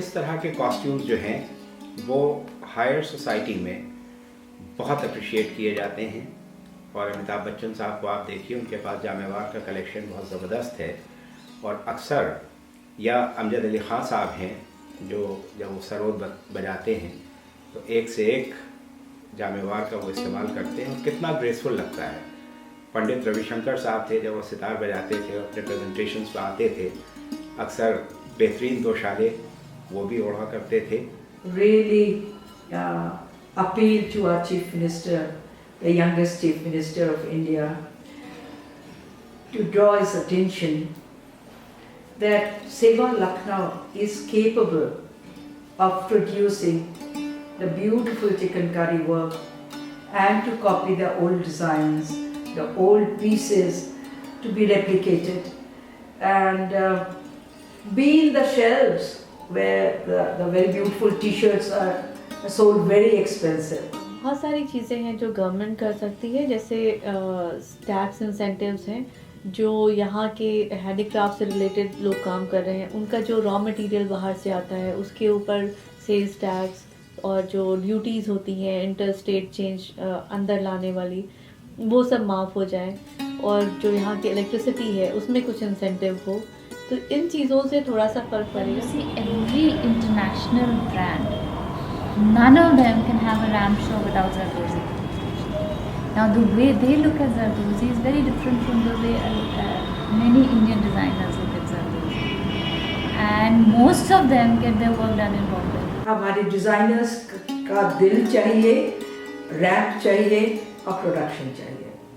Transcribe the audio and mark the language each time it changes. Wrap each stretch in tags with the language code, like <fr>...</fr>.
<hi>इस तरह के कॉस्ट्यूम्स जो हैं वो हायर सोसाइटी में बहुत अप्रिशिएट किए जाते हैं, और अमिताभ बच्चन साहब को आप देखिए, उनके पास जामेवार का कलेक्शन बहुत ज़बरदस्त है, और अक्सर या अमजद अली ख़ान साहब हैं जो जब वो सरोद बजाते हैं तो एक से एक जामेवार का वो इस्तेमाल करते हैं और कितना ग्रेसफुल लगता है। पंडित रविशंकर साहब थे, जब वो सितार बजाते थे अपने प्रेजेंटेशंस पर आते थे, अक्सर बेहतरीन दोशाले वो भी ओढ़ा करते थे।</hi> <en>Really appeal to our Chief Minister, the youngest Chief Minister of India, to draw his attention that Seva Lucknow is capable of producing the beautiful chikankari work and to copy the old designs, the old pieces to be replicated, and be in the shelves where the very beautiful t-shirts are sold very expensive.</en> <hi>बहुत सारी चीज़ें हैं जो government कर सकती है, जैसे tax incentives हैं, जो यहाँ के हैंडीक्राफ्ट से रिलेटेड लोग काम कर रहे हैं, उनका जो रॉ मटेरियल बाहर से आता है उसके ऊपर सेल्स टैक्स और जो ड्यूटीज़ होती हैं इंटर स्टेट चेंज अंदर लाने वाली, वो सब माफ़ हो जाए, और जो यहाँ की इलेक्ट्रिसिटी है उसमें कुछ इंसेंटिव हो, तो इन चीज़ों से थोड़ा सा फ़र्क पड़ेगा।</hi> <en>See, every international brand, none of them can have a ramp show without Zardozi. Now the way they look at Zardozi is very different from the way many Indian designers look at Zardozi, and most of them get their work done in Bombay.</en> <hi>हमारे designers का दिल चाहिए, rap चाहिए और production चाहिए।</hi>